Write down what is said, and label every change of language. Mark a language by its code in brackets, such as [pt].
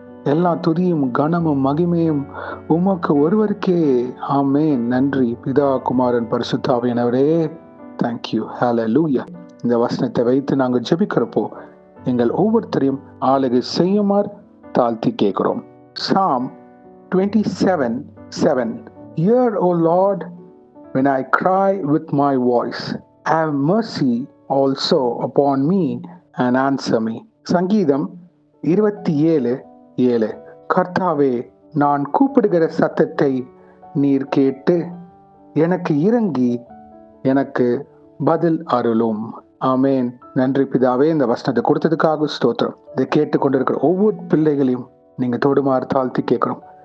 [ta] எல்லா துதியும் கனமும் மகிமையும் உமக்கு ஒருவருக்கே. ஆமேன். நன்றி பிதா குமாரன் பரிசுத்தாவியானவரே. தேங்க்யூ. ஹல்லேலூயா. இந்த வசனத்தை வைத்து நாங்கள் ஜெபிக்கிறப்போ எங்கள் ஒவ்வொருத்தரையும் ஆளுகை செய்யுமாறு தாழ்த்தி கேட்கிறோம். [en] Psalm 27:7. Hear, O Lord, when I cry with my voice. Have mercy also upon me and answer me. [ta] சங்கீதம் 27:7. கர்த்தாவே, நான் கூப்பிடுகிற சத்தத்தை நீர் கேட்டு எனக்கு இறங்கி எனக்கு பதில் அருளும். ஆமேன். நன்றி பிதாவே, இந்த வசனத்தை கொடுத்ததுக்காக ஸ்தோத்திரம். இதை கேட்டு கொண்டிருக்கிற ஒவ்வொரு பிள்ளைகளையும் நீங்க தொடுமாறு தாழ்த்தி கேட்கிறோம்.